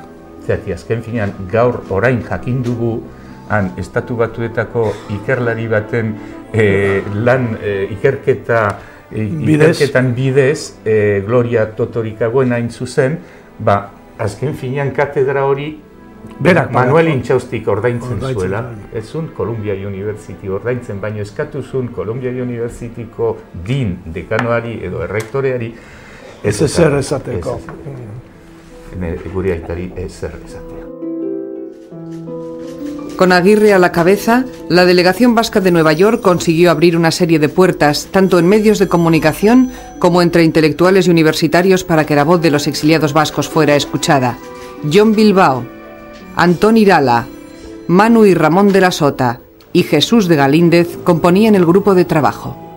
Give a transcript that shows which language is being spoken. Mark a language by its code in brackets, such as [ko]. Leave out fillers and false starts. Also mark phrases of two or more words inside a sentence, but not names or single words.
[eu] Zerati, azken finean, gaur orain jakin dugu han estatu batuetako ikerlari baten ikerketan bidez, Gloria Totorikagoen hain zuzen, azken finean katedra hori Manuel Inchaustik ordaintzen zuela, ezun Columbia University ordaintzen, baino eskatuzun Columbia Universityko dekanoari edo errektoreari ez ezer esateko. Gure aitari ezer esatea. [es] Con Aguirre a la cabeza, la delegación vasca de Nueva York consiguió abrir una serie de puertas, tanto en medios de comunicación como entre intelectuales y universitarios, para que la voz de los exiliados vascos fuera escuchada. John Bilbao, Antón Irala, Manu y Ramón de la Sota y Jesús de Galíndez componían el grupo de trabajo.